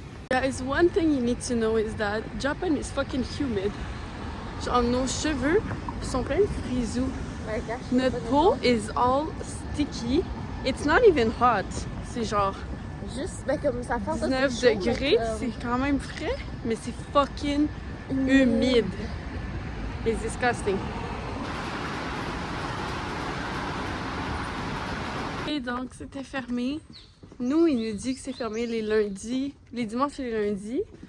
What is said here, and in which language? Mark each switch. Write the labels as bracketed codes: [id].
[en] Guys, one thing you need to know is that Japan is fucking humid. [fr] Genre, nos cheveux sont pleins de frisous. Notre peau [en] is all sticky. It's not even hot. [fr] C'est genre Juste, ben comme ça fait 19 degrés. C'est quand même frais, mais c'est fucking humide. [en] It's disgusting. [fr] Et donc, c'était fermé. Nous, il nous dit que c'est fermé les lundis, les dimanches et les lundis.